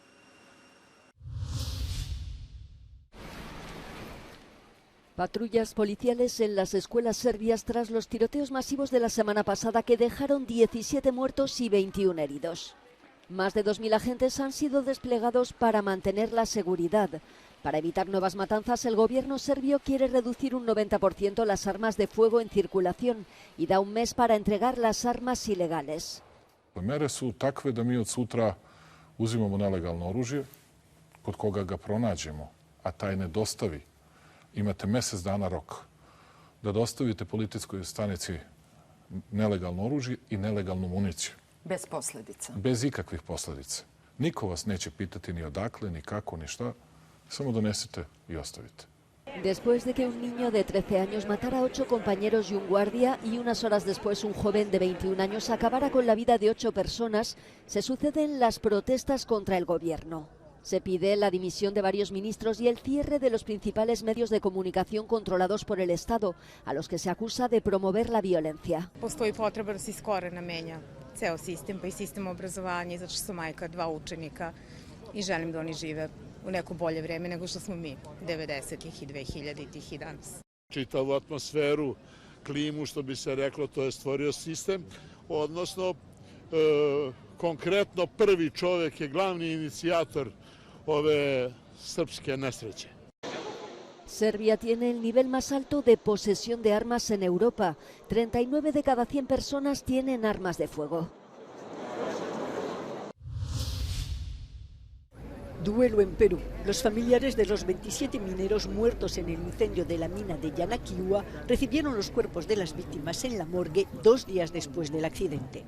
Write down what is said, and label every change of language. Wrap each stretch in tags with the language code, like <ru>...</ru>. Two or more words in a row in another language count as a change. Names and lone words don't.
<es>Patrullas policiales en las escuelas serbias tras los tiroteos masivos de la semana pasada que dejaron 17 muertos y 21 heridos. Más de 2.000 agentes han sido desplegados para mantener la seguridad. Para evitar nuevas matanzas, el gobierno serbio quiere reducir un 90% las armas de fuego en circulación y da un mes para entregar las armas ilegales.</es> <sr>Mere su takve da mi od sutra uzimamo nelegalno oružje, kod koga ga pronađemo, a taj ne dostavi. Imate mjesec dana rok da dostavite policijskoj stanici nelegalno oružje i nelegalnu municiju. Bez posljedica. Bez ikakvih posljedica. Niko vas neće pitati ni odakle, ni kako, ni šta. Samo donesite y ostavite.</sr> <es>Después de que un niño de 13 años matara a 8 compañeros y un guardia y unas horas después un joven de 21 años acabara con la vida de 8 personas, se suceden las protestas contra el gobierno. Se pide la dimisión de varios ministros y el cierre de los principales medios de comunicación controlados por el Estado, a los que se acusa de promover la violencia.</es> <sr>Postoji potreba da se iz korena menja ceo sistem, pa i sistem obrazovanja, zato što sam majka 2 učenika i želim da oni žive u neko bolje vreme nego što smo mi 90-ih i 2000-ih i danas. Čitavu atmosferu, klimu, što bi se reklo, to je stvorio sistem, odnosno konkretno prvi čovjek je glavni inicijator ove srpske nesreće.</sr> <es>Serbia tiene el nivel más alto de posesión de armas en Europa. 39 de cada 100 personas tienen armas de fuego. Duelo en Perú. Los familiares de los 27 mineros muertos en el incendio de la mina de Yanaquiwa recibieron los cuerpos de las víctimas en la morgue 2 días después del accidente.</es>